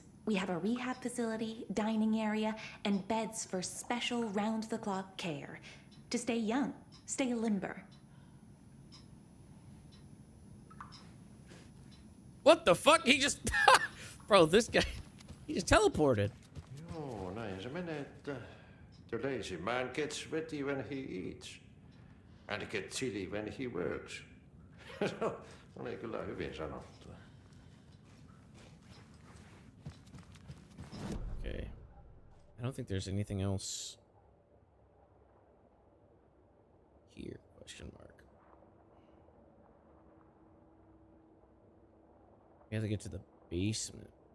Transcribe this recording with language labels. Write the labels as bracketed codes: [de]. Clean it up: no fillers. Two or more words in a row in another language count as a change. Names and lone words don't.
[en] We have a rehab facility, dining area, and beds for special round-the-clock care. To stay young, stay limber. What the fuck? He just... Bro, this guy... He just teleported. [fi] Joo, näin se menee, että [en] the lazy man gets sweaty when he eats. And gets chilly when he works. [fi] Oli kyllä hyvin sanottu. [en] Okay. I don't think there's anything else here, question mark. We have to get to the basement.